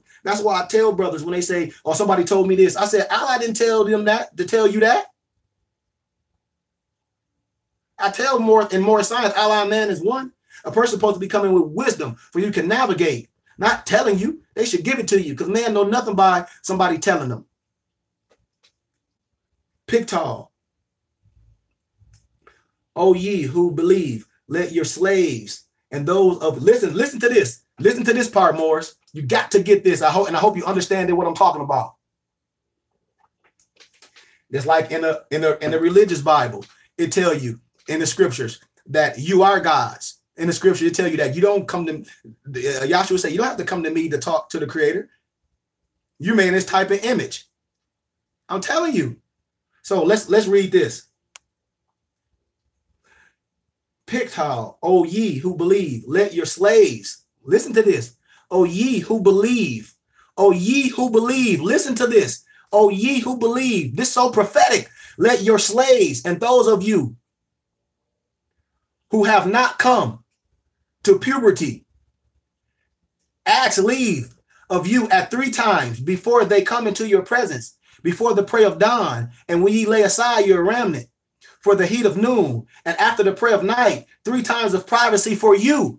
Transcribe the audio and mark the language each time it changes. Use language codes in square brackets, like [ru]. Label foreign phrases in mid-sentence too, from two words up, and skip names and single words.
[en] That's why I tell brothers when they say, "Oh, somebody told me this," I said, Allah didn't tell them that to tell you that. I tell more in more science, Allah and man is one. A person supposed to be coming with wisdom for you can navigate, not telling you. They should give it to you because man know nothing by somebody telling them. Pictal. O ye who believe, let your slaves and those of listen to this. Listen to this part, Morris. You got to get this. I hope you understand what I'm talking about. It's like in the religious Bible, it tell you in the scriptures that you are gods. In the scripture, it tell you that you don't come to Yahshua say you don't have to come to me to talk to the Creator. You made this type of image. I'm telling you. So let's read this. Pictal, O ye who believe, let your slaves, listen to this. O ye who believe, O ye who believe, listen to this. O ye who believe, this is so prophetic. Let your slaves and those of you who have not come to puberty ask leave of you at 3 times before they come into your presence, before the prayer of dawn, and when ye lay aside your remnant for the heat of noon, and after the prayer of night, 3 times of privacy for you.